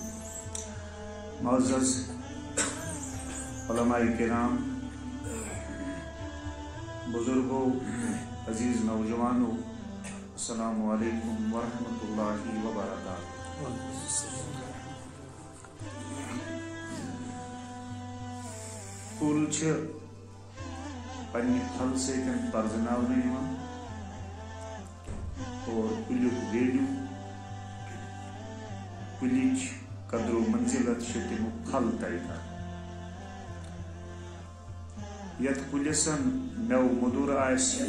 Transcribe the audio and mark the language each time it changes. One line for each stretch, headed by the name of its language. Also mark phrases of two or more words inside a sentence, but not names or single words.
Urdu: معزز علماء کرام بزرگوں عزیز نوجوانوں السلام علیکم ورحمۃ اللہ وبرکاتہ کل
Kashmiri: پنہ پھل سۭتۍ پرزناونہٕ یِوان اور کُلیُک ویلیوٗ کُلِچ قدر و منزلت چھِ تمیُک پھل طے کران یتھ کُلِسن میوٕ موٚدُر آسہِ